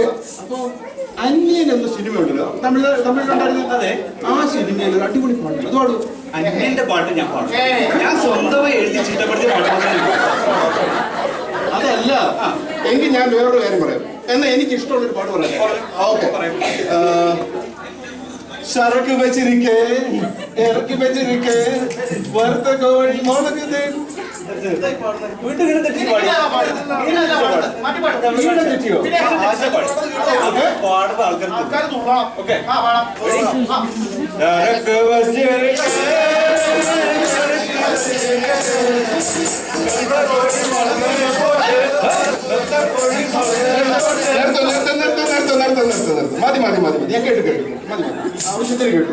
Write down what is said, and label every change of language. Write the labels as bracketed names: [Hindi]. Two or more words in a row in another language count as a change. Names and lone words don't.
[Malayalam] അപ്പൊ അന്യൻ എന്ന സിനിമ ഉണ്ടല്ലോ, തമിഴിലുണ്ടായിരുന്നു. അതെ, ആ സിനിമയിൽ ഒരു അടിപൊളി പാട്ടുണ്ട്. അത് പാടും. അന്യന്റെ പാട്ട് ഞാൻ പാടും. ഞാൻ സ്വന്തമായി എഴുതി ചിട്ടപ്പെടുത്തിയ പാട്ട്. അതല്ല, എങ്കിൽ ഞാൻ വേറൊരു കാര്യം പറയാം. എന്നാ എനിക്ക് ഇഷ്ടമുള്ളൊരു പാട്ട് പറയാം. ഓക്കെ. [Tamil] சரக்கு வச்சிருக்கேன், இறக்கி வச்சிருக்கேன், வறுத்த கோழி முளகுது, [Malayalam] വീണ്ടും വീണ്ടും തെറ്റി പാടി. വീണ്ടും തെറ്റിയോ? ആശാൻ പാടി. പാടുന്ന ആൾക്കാർ ഓക്കെ. മതി ഞാൻ കേട്ടു മതി ആവശ്യത്തിന് കേട്ടു.